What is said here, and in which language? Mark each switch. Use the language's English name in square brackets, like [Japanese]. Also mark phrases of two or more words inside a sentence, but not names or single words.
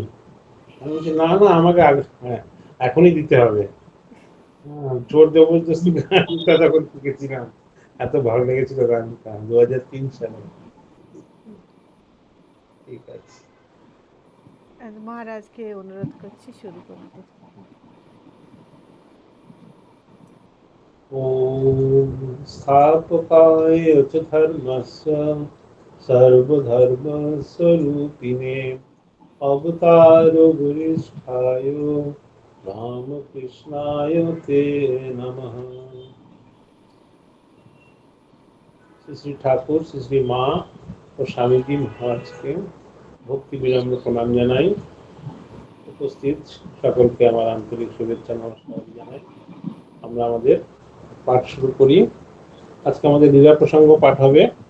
[Bangla] আমি বলছি না না, আমাকে হ্যাঁ এখনই দিতে হবে। জোর জবরদস্তি গানটা তখন শিখেছিলাম, এত ভালো লেগেছিল গানটা 2003 সালে। ঠিক আছে। মহারাজকে অনুরোধ করছি শুরু করতে। [Sanskrit] ॐ स्थापकाय च धर्मस्य सर्वधर्मस्वरूपिणे अवतारवरिष्ठाय रामकृष्णाय ते नमः। [Bangla] শ্রী শ্রী ঠাকুর, শ্রী শ্রী মা ও স্বামীজি মহারাজকে ভক্তি বিনম্র প্রণাম জানাই। উপস্থিত সকলকে আমার আন্তরিক শুভেচ্ছা নমস্কার জানাই। আমরা আমাদের পাঠ শুরু করি। আজকে আমাদের লীলা প্রসঙ্গ পাঠ হবে।